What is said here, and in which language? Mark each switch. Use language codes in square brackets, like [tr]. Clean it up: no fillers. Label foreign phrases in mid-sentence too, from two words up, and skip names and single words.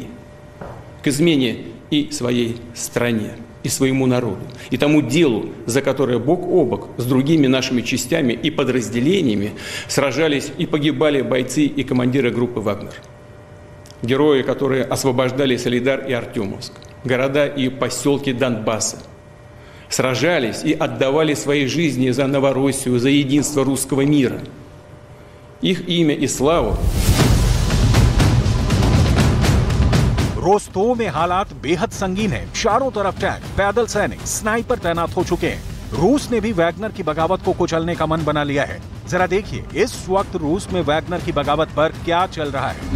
[ru] К измене и своей стране, и своему народу, и тому делу, за которое бок о бок с другими нашими частями и подразделениями сражались и погибали бойцы и командиры группы «Вагнер». Герои, которые освобождали Солидар и Артемовск, города и поселки Донбасса, сражались и отдавали свои жизни за Новороссию, за единство русского мира. Их имя и славу. [hi] रोस्तोव में हालात बेहद संगीन है। चारों तरफ टैंक, पैदल सैनिक, स्नाइपर तैनात हो चुके हैं। रूस ने भी वैगनर की बगावत को कुचलने का मन बना लिया है। जरा देखिए इस वक्त रूस में वैगनर की बगावत पर क्या चल रहा है।